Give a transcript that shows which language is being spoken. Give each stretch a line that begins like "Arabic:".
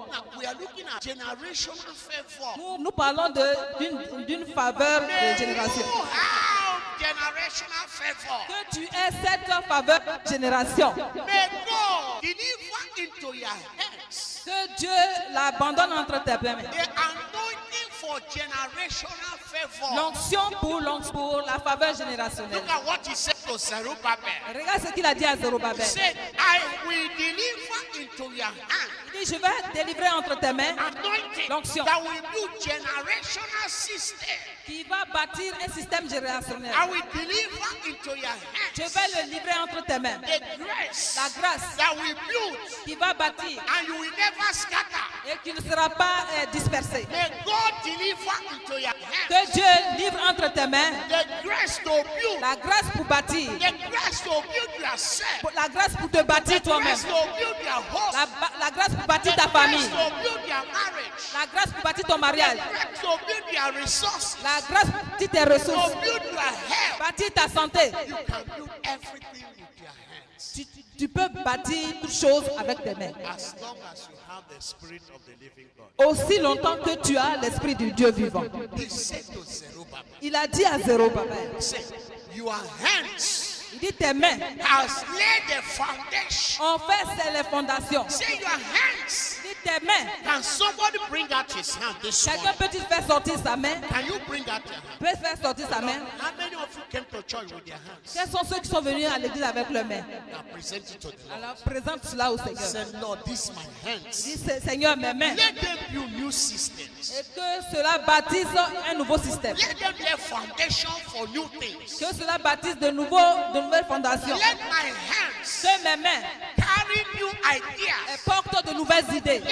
English: Now we are looking at generational favor.
French: Nous parlons d'une faveur de génération.
English: You have generational favor.
French: Que tu aies cette faveur de génération.
English: May God deliver into your hands
French: Que Dieu l'abandonne entre tes mains.
English: the anointing for generational favor.
French: L'onction pour la faveur générationnelle.
English: Look at what he said to Zerubbabel.
French: Regarde ce qu'il a dit à
English: He
French: Zérobabel.
English: said, I will deliver into your hand
French: Il dit, je vais délivrer entre tes mains
English: anointing
French: l'onction
English: that will build generational system.
French: qui va bâtir un système générationnel.
English: I will deliver into your
French: Je
English: hands
French: vais le livrer entre tes mains.
English: the grace
French: La grâce
English: that will build
French: qui va bâtir
English: and you will never scatter.
French: et qui ne sera pas dispersée.
English: May God deliver into your hands
French: Que Dieu livre entre tes mains
English: the grace to build,
French: la grâce pour bâtir,
English: the grace to build yourself,
French: la grâce pour te bâtir
English: the
French: toi-même,
English: grace to build your home,
French: la grâce pour bâtir
English: the
French: ta
English: grace
French: famille,
English: to build your marriage,
French: la grâce pour bâtir ton
English: the
French: mariage,
English: grace to build your resources,
French: la grâce pour bâtir tes ressources,
English: to build your health.
French: bâtir ta santé.
English: You can build everything with your hands
French: Tu peux bâtir toutes choses avec tes mains.
English: as long as you have the spirit of the living God.
French: Aussi longtemps que tu as l'esprit du Dieu vivant.
English: He said to Zerubbabel,
French: Il a dit à Zérobabel,
English: he said, your hands
French: il dit tes mains
English: has laid the foundation.
French: ont fait c'est les fondations.
English: Say your hands.
French: Il dit tes mains.
English: Can somebody bring out his hand this
French: Quelqu'un
English: morning?
French: peut-il faire sortir sa main?
English: Can you bring out your hand?
French: Peut faire sortir sa main?
English: How many of you came to church with your hands?
French: Quels sont ceux qui sont venus à l'église avec leurs mains?
English: Now present it to the Lord.
French: Alors présente cela au Seigneur.
English: Say, Lord, this is my hands.
French: Dis Seigneur mes mains.
English: Let them build new systems.
French: Et que cela bâtisse un nouveau système.
English: Let them lay foundation for new things.
French: Que cela bâtisse de nouvelles fondations.
English: Let my hands
French: Que mes mains
English: carry new ideas.
French: portent de nouvelles idées.